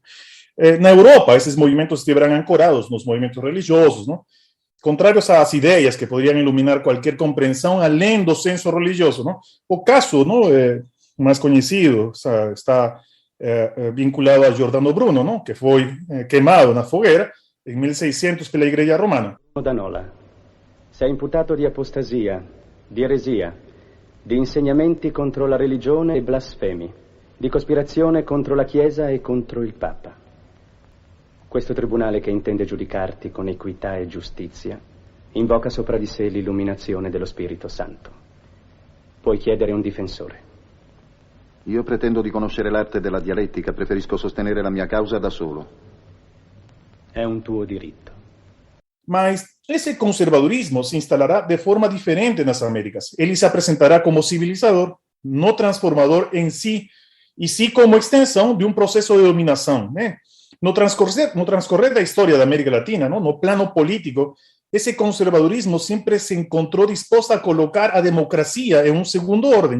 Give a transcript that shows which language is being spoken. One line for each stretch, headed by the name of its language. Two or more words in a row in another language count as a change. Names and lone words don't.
Portuguese: Na Europa, esses movimentos estiveram ancorados nos movimentos religiosos, não? Contrários às ideias que poderiam iluminar qualquer compreensão além do senso religioso, não? O caso, não, mais conhecido está vinculado a Giordano Bruno, não? Que foi queimado na fogueira em 1600 pela Igreja Romana.
Italian: D'Anola, sei imputato di apostasia, di eresia, di insegnamenti contro la religione e blasfemi, di cospirazione contro la Chiesa e contro il Papa. Questo tribunale, che intende giudicarti con equità e giustizia, invoca sopra di sé l'illuminazione dello Spirito Santo. Puoi chiedere un difensore. Io pretendo di conoscere l'arte della dialettica, preferisco sostenere la mia causa da solo. È un tuo diritto.
Portuguese: Mas esse conservadorismo se instalará de forma diferente nas Américas. Ele se apresentará como civilizador, no transformador em si, e sim como extensão de um processo de dominação, né? No transcorrer da história da América Latina, não, no plano político, esse conservadorismo sempre se encontrou disposto a colocar a democracia em um segundo ordem.